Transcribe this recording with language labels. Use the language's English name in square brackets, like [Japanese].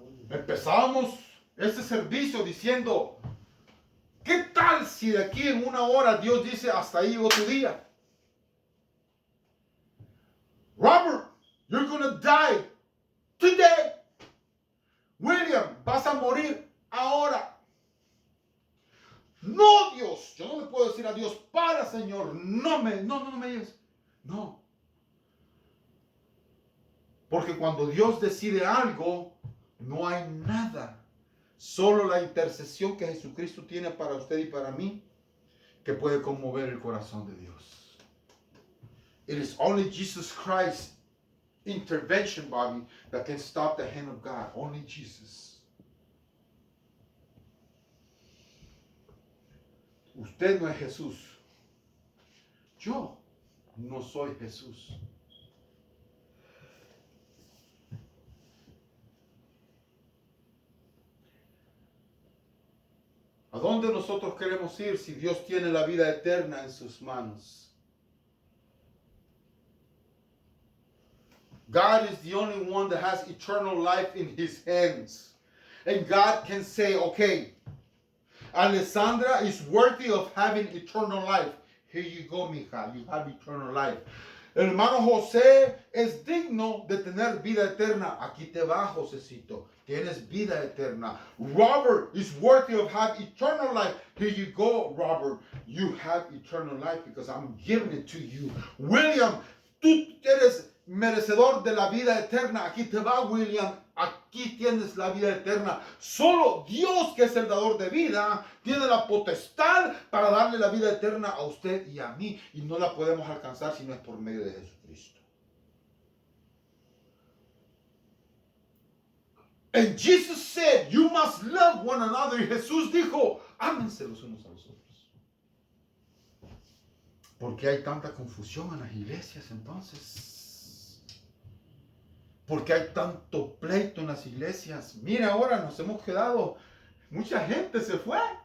[Spanish] Empezábamos este servicio diciendo, ¿qué tal si de aquí en una hora Dios dice hasta ahí llegó tu día? [English] Robert, you're gonna die today. [Spanish] William, vas a morir ahora. No, Dios, yo no le puedo decir a Dios, para, Señor, no me digas. No. Porque cuando Dios decide algo, no hay nada. Solo la intercesión que Jesucristo tiene para usted y para mí que puede conmover el corazón de Dios. [English] It is only Jesus Christ's intervention, Bobby, that can stop the hand of God. Only Jesus. [Spanish] Usted no es Jesús. Yo no soy Jesús. ¿A dónde nosotros queremos ir si Dios tiene la vida eterna en sus manos? [English] God is the only one that has eternal life in his hands. And God can say, okay, Alessandra is worthy of having eternal life. Here you go, mija, you have eternal life. [Spanish] El hermano José es digno de tener vida eterna. Aquí te va, Josecito. Tienes vida eterna. [English] Robert is worthy of having eternal life. Here you go, Robert. You have eternal life because I'm giving it to you. [Spanish] William, tú eres merecedor de la vida eterna. Aquí te va, William. Aquí tienes la vida eterna. Solo Dios, que es el dador de vida, tiene la potestad para darle la vida eterna a usted y a mí. Y no la podemos alcanzar si no es por medio de Jesucristo. [English] And Jesus said, you must love one another. [Spanish] Y Jesús dijo, ámense los unos a los otros. ¿Por qué hay tanta confusión en las iglesias entonces? ¿Por qué hay tanto pleito en las iglesias? Mira, ahora nos hemos quedado, mucha gente se fue.